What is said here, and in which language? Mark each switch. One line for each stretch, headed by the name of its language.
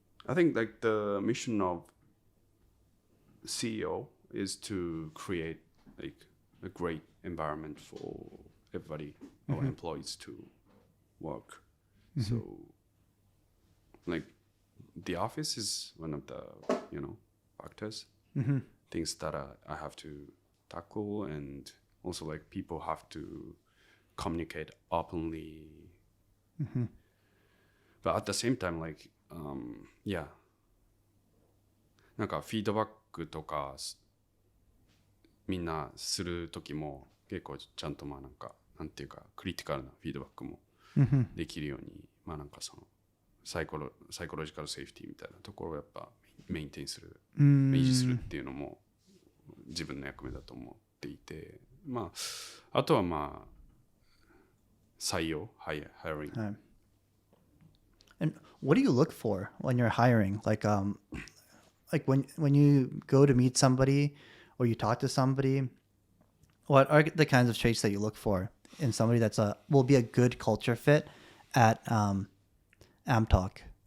English: I think like the mission of CEO is to create like a great environment for everybody, our employees to work. So like the office is one of the factors, things that I have to tackle, and also like people have to communicate openly. But at the same time, like yeah,
Japanese: なんかフィードバックとかみんなする時も結構ちゃんとまあなんていうかクリティカルなフィードバックもできるように、まあなんかそのサイコロジカルセーフティーみたいなところをやっぱメインテインする、維持するっていうのも自分の役目だと思っていて、まああとはまあ採用、hiring。
English: And what do you look for when you're hiring? Like when you go to meet somebody or you talk to somebody, what are the kinds of traits that you look for in somebody that's will be a good culture fit at amptalk?